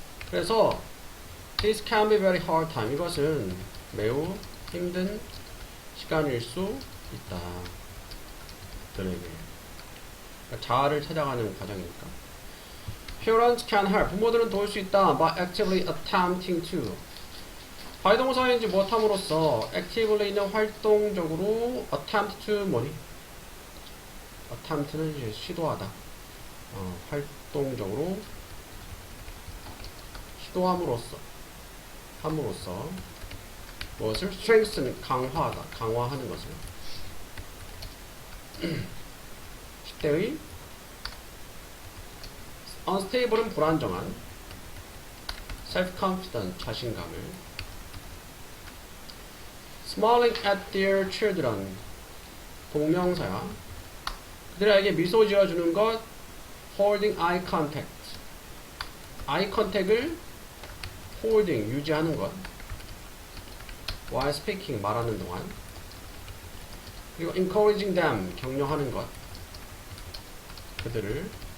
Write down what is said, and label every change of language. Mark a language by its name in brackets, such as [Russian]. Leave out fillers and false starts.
[Korean] 그래서 [English] this can be very hard time, [Korean] 이것은 매우 힘든 시간일 수 있다. 그들에게. 그러니까 자아를 찾아가는 과정이니까. [English] Parents can help, [Korean] 부모들은 도울 수 있다. [English] By actively attempting to, [Korean] 과유동사인지 무엇함으로써 [English] activelly는 [Korean] 활동적으로, [English] attempt to [Korean] 뭐니? attempt는 이제 시도하다. 활동적으로 시도함으로써, 무엇을? strengthen, 강화하는 것을. 10대의 unstable은 불안정한, self-confident, 자신감을. [English] smiling at their children, [Korean] 동명사야. 그들에게 미소 지어주는 것, [English] holding eye contact, eye contact을 holding, [Korean] 유지하는 것, [English] while speaking, [Korean] 말하는 동안. 그리고 [English] encouraging them, [Korean] 격려하는 것, 그들을.